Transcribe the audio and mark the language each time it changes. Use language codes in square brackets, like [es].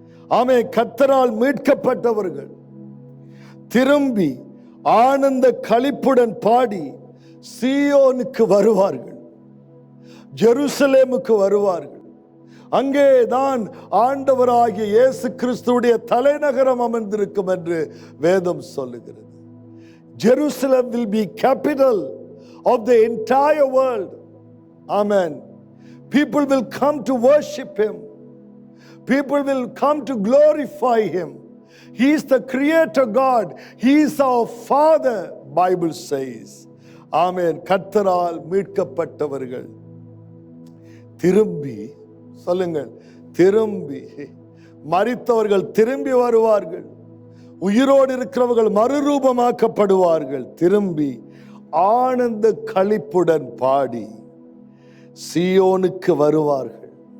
[ta] ஆமே, கர்த்தரால் மீட்கப்பட்டவர்கள் திரும்பி ஆனந்த களிப்புடன் பாடி சீயோனுக்கு வருவார்கள், ஜெருசலேமுக்கு வருவார்கள். அங்கேதான் ஆண்டவராகிய இயேசு கிறிஸ்துவுடைய தலைநகரம் அமர்ந்திருக்கும் என்று வேதம் சொல்லுகிறது. [en] Jerusalem will be capital of the entire world. Amen. People will come to worship him. People will come to glorify him. He is the creator God. He is our Father, Bible says. Amen. [ta] கர்த்தரால் மீட்கப்பட்டவர்கள் திரும்பி, சொல்லுங்கள், திரும்பி, மரித்தவர்கள் திரும்பி வருவார்கள். உயிரோடு இருக்கிறவர்கள் மறுரூபமாக்கப்படுவார்கள். திரும்பி ஆனந்த களிப்புடன் பாடி சீயோனுக்கு வருவார்கள்.